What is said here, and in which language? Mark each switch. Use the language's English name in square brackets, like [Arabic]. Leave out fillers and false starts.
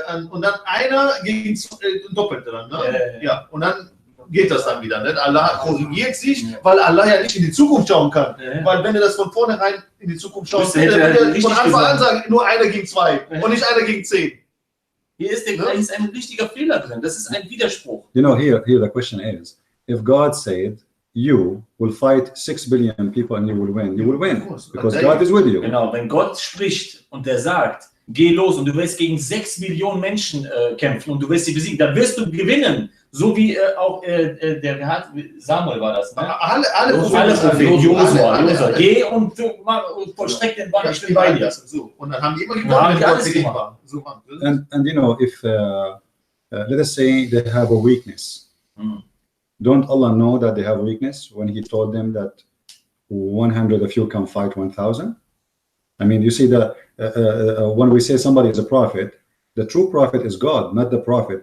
[German] Und dann einer gegen doppelt dann, ne? Ja, und dann geht das dann wieder. Ne? Allah korrigiert sich, weil Allah ja nicht in die Zukunft schauen kann. Weil wenn er das von vornherein in die Zukunft schaut, dann würde er von Anfang an sagen, nur einer gegen 2 und nicht einer gegen 10. Hier ist ein richtiger Fehler drin. Das ist ein Widerspruch. [English] You know, here the question is, if God said you will fight 6 billion people and you will win. You will win course. because God is with you. [German] Genau, wenn Gott spricht und der sagt, geh los und du wirst gegen 6 Millionen Menschen kämpfen und du wirst sie besiegen, dann wirst du gewinnen. So wie auch Samuel war das, ne? Alle Propheten, Josua. Geh und vollstreck den Bann, ich bin bei dir. So. Und dann haben die immer haben die gewonnen, alles gemacht. So, [English] And you know, if let us say they have a weakness, don't Allah know that they have a weakness when He told them that 100 of you can fight 1,000? I mean, you see that when we say somebody is a prophet, the true prophet is God, not the prophet.